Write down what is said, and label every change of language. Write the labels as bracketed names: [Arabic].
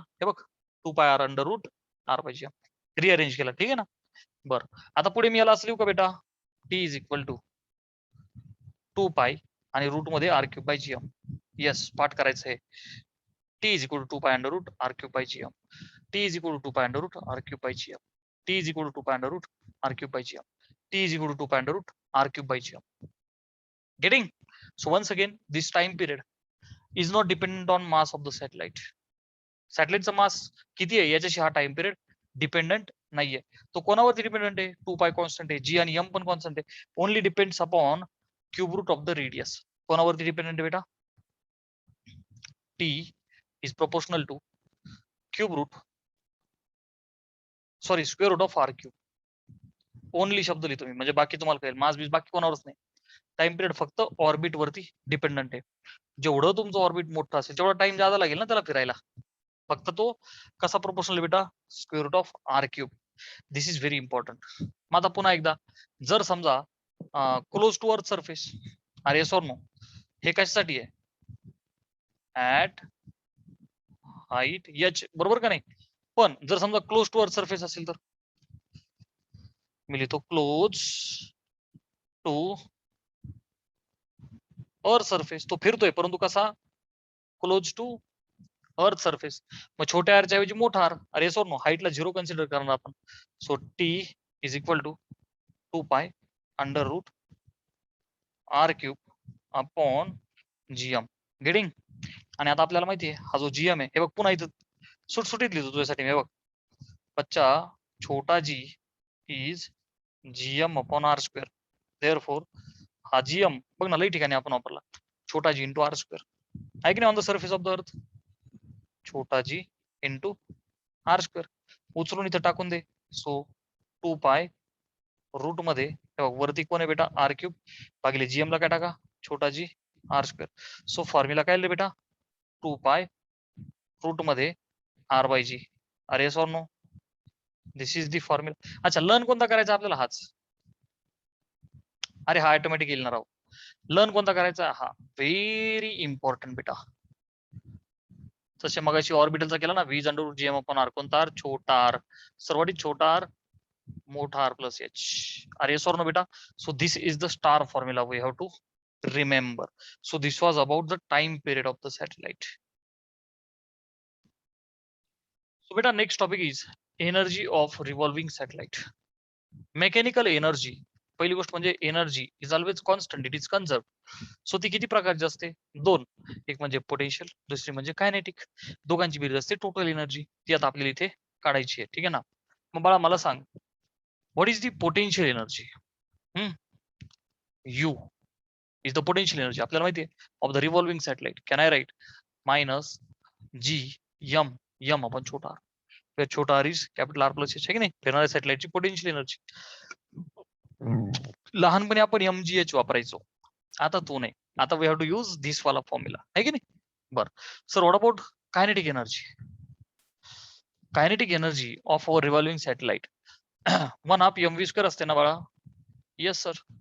[Marathi] हे बघ 2 पाय R under route R bye GM rearrange केला ठीक आहे ना. बरं आता पुढे मी याला असं लिहू का बेटा टी इज इक्वल टू 2 पाय आणि रूट मध्ये R cube by GM. [English] yes [Marathi] पाठ करायचं आहे [English] T is equal to 2 pi under root r cube by GM. T is equal to 2 pi under root r cube by GM. T is equal to 2 pi under root r cube by GM. T is equal to 2 pi under root r cube by GM. Getting? So once again, this time period is not dependent on mass of the satellite. [Marathi] सॅटेलाइटचा मास किती आहे याच्याशी हा time period dependent नाहीये. तो कोणावरती dependent आहे 2 पाय constant आहे जी आणि एम पण कॉन्स्टंट आहे. [English] Only depends upon cube root of the radius. [Marathi] कोणावरती डिपेंडंट आहे बेटा [English] T is proportional to cube root sorry square root of r cube. [Marathi] Only शब्द लिहितो मी म्हणजे बाकी तुम्हाला कळेल मास बीस बाकी कोणावरच नाही. टाइम पिरियड फक्त ऑर्बिट वरती डिपेंडंट आहे. जेवढं तुमचं ऑर्बिट मोठं असेल तेवढा टाइम जादा लागेल ना त्याला फिरायला. फक्त तो कसा प्रोपोर्शनल बेटा square route of R cube. [English] This is very important. [Marathi] मग आता पुन्हा एकदा जर समजा क्लोज टू अर्थ सरफेस अरे येस ऑर नो हे कशासाठी आहे ऍट हाईट एच बरोबर का नाही. पण जर समजा क्लोज टू अर्थ सरफेस असेल तर मी लिहितो क्लोज टू अर्थ सरफेस, तो फिरतोय परंतु कसा, क्लोज टू अर्थ सरफेस. मग छोट्या आरच्या ऐवजी मोठा आर. अरे सोर नो, हाईटला 0 कन्सिडर करणार आपण. [English] So t is equal to 2 pi under root r cube upon GM. Getting. [Marathi] आणि आता आपल्याला माहिती आहे हा जो जीएम आहे, हे बघ पुन्हा इथं सुटसुटीत लिहितो तुझ्यासाठी. हे बघ बच्चा, छोटा जी is GM upon R square. Therefore हा जीएम बघ ना, लई ठिकाणी आपण वापरला, छोटा जी इंटू आर स्क्वेअर आहे की नाही, [English] On the surface of the earth. [Marathi] छोटा जी इंटू आर स्क्वेअर उचलून इथं टाकून दे. सो 2 पाय रूट मध्ये वरती कोण आहे बेटा, आर क्यूब भागिले जीएम ला काय टाका, छोटा जी आर स्क्वेअर. सो फॉर्म्युला काय लिहिले बेटा, 2 पाय रूट मध्ये आर बाय जी. अरे sour no, [English] This is the formula. [Marathi] अच्छा, लर्न कोणता करायचा आपल्याला, हाच. अरे हा ऑटोमॅटिक येईल ना राव. लर्न कोणता करायचा, हा व्हेरी इम्पॉर्टंट बेटा. तसे मगाशी ऑर्बिटलचा केला ना, व्हीज under route GM upon R. कोणता आर, छोटा आर. सर्वाधिक छोटा आर, मोठा आर प्लस एच. अरे सॉर नो बेटा. [English] So this is the star formula we have to remember. So this was about the time period of the satellite. So beta, next topic is energy of revolving satellite. Mechanical energy, [Marathi] पहिली गोष्ट म्हणजे [English] Energy is always constant, it is conserve. [Marathi] So ती किती प्रकारची असते, दोन. एक म्हणजे पोटेन्शियल, दुसरी म्हणजे कायनेटिक. दोघांची बेरीज असते टोटल एनर्जी. ती आता आपल्याला इथे काढायची आहे, ठीक आहे ना. मग बाळा मला सांग, [English] What is the potential energy. You is the potential energy. [Marathi] आपल्याला माहिती आहे [English] of the revolving satellite. Can I write minus g m m आपण छोटा r, where छोटा r is capital R plus h, है की नाही, [Marathi] फिरणाऱ्या सॅटेलाइटची पोटेन्शियल एनर्जी. लहानपणी आपण mgh वापरायचो, आता तो नाही. आता [English] we have to use this [Marathi] वाला फॉर्म्युला, है की नाही. [English] बर sir, what about kinetic energy. Kinetic energy of our revolving satellite 1/2 mv² [Marathi] असते ना बाळा. [English] Yes sir.